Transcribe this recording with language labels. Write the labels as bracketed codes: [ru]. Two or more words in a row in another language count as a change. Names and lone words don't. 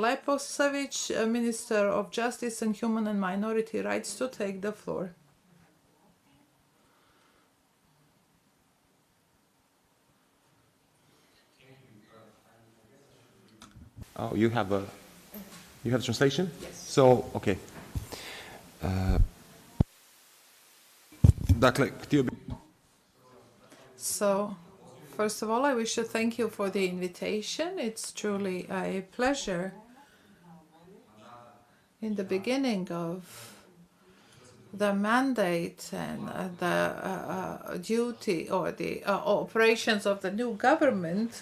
[en] Leposevic, Minister of Justice and Human and Minority Rights, to take the floor. Oh, you have translation? Yes. So, [sr] okay. Dakle, htio bih... [en] So, first of all, I wish to thank you for the invitation. It's truly a pleasure in the beginning of the mandate and the duty or the operations of the new government.